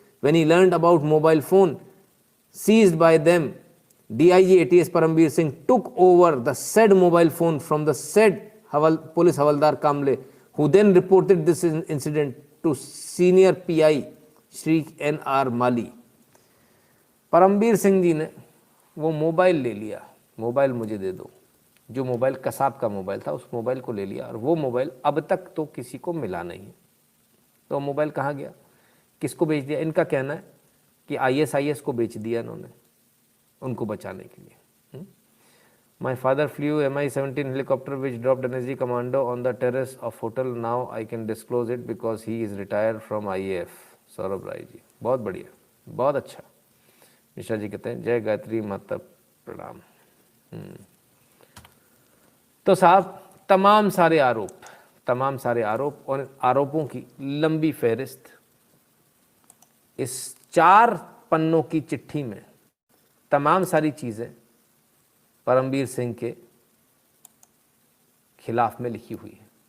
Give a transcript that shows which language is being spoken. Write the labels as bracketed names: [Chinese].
[English] When he learned about mobile phone seized by them, DIG ATS Parambir Singh took over the said mobile phone from the said police Havaldar Kamble, who then reported this incident to senior PI Shri NR Mali. [Hindi] परमबीर सिंह जी ने वो mobile ले लिया, mobile मुझे दे दो, जो mobile Kasab का mobile था उस मोबाइल को ले लिया, और वो मोबाइल अब तक तो किसी को मिला नहीं है. तो मोबाइल कहाँ गया, किसको बेच दिया? इनका कहना है कि ISIS को बेच दिया इन्होंने उनको बचाने के लिए. [English] My father flew Mi-17 helicopter which dropped NSG commando on the terrace of hotel. Now I can disclose it because he is retired from IAF. [Hindi] Saurabh Rai ji, बहुत बढ़िया, बहुत अच्छा. मिश्रा जी कहते हैं जय गायत्री माता प्रणाम. तो साहब तमाम सारे आरोप और आरोपों की लंबी फहरिस्त इस 4 पन्नों की चिट्ठी में तमाम सारी चीज़ें परमबीर सिंह के खिलाफ में लिखी हुई है.